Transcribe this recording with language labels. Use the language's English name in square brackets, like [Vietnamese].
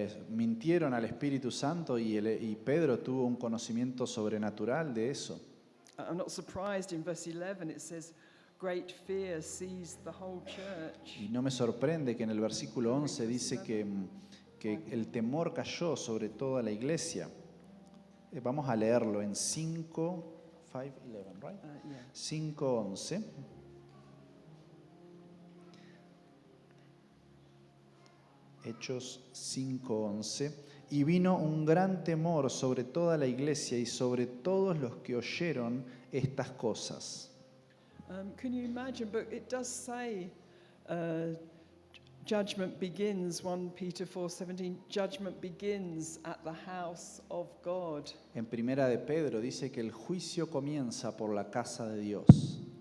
[Spanish] Mintieron al Espíritu Santo y Pedro tuvo un conocimiento sobrenatural de eso. [English] I'm not surprised in verse 11 it says, great fear seized the whole church. [Spanish] Y no me sorprende que en el versículo 11 dice que el temor cayó sobre toda la iglesia. Vamos a leerlo en 5:11, [English] right? Yeah. 5:11. [Spanish] Hechos 5:11. Y vino un gran temor sobre toda la iglesia y sobre todos los que oyeron estas cosas. [English] Can you imagine? But it does say judgment begins, 1 Peter 4:17, judgment begins at the house of God. [Spanish] En Primera de Pedro dice que el juicio comienza por la casa de Dios.